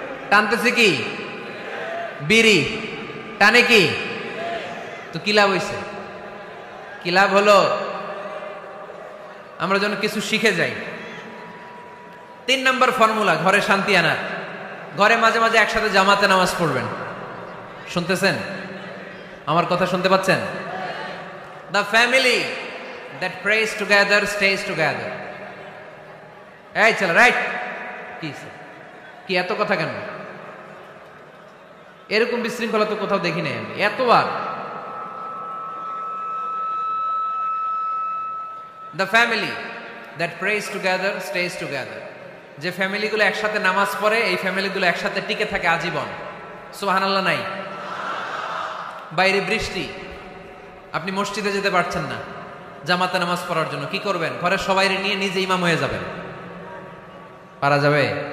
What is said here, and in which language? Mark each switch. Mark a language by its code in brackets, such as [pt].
[bn] টানতেছে কি? বিড়ি। টানে কি? তো কি লাভ হইছে? কি লাভ হলো? আমরা যেন কিছু শিখে যাই। 3 নম্বর ফর্মুলা ঘরে শান্তি আনার, ঘরে মাঝে মাঝে একসাথে জামাতে নামাজ পড়বেন। শুনতেছেন? আমার কথা শুনতে পাচ্ছেন? [en] The family that prays together stays together. [bn] এই চল, রাইট? কি এত কথা কেন? এরকম বিশৃঙ্খলা তো কোথাও দেখি নাই আমি এতবার। [en] The family that prays together stays together. [bn] যে ফ্যামিলিগুলো একসাথে নামাজ পড়ে, এই ফ্যামিলিগুলো একসাথে টিকে থাকে আজীবন। সুবহানাল্লাহ নাই? বাইরে বৃষ্টি, আপনি মসজিদে যেতে পারছেন না জামাতে নামাজ পড়ার জন্য, কি করবেন? ঘরের সবাইরে নিয়ে নিজে ইমাম হয়ে যাবেন। পারা যাবে?